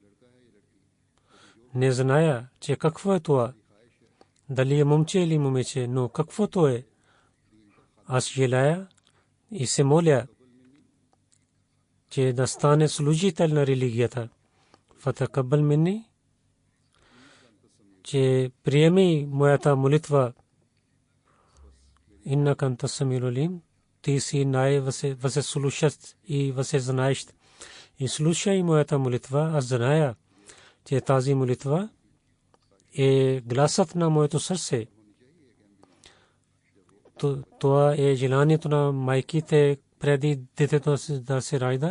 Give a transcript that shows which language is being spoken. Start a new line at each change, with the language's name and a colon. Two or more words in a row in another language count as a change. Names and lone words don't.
Bulgarian: Не зная, че какво е това, дали е момче или момиче, но каквото е, аз желая и се моля, че да стане служител на религията.
Arabic: فتقبل مني,
Bulgarian: че приеми моята молитва.
Arabic: إنك أنت السميع العليم,
Bulgarian: ти си най-възслушащ и въззнаещ. И слушай моята молитва. Аз зная, че тази молитва е гласът на моето сърце. Това е желанието на майките преди детето да се ражда.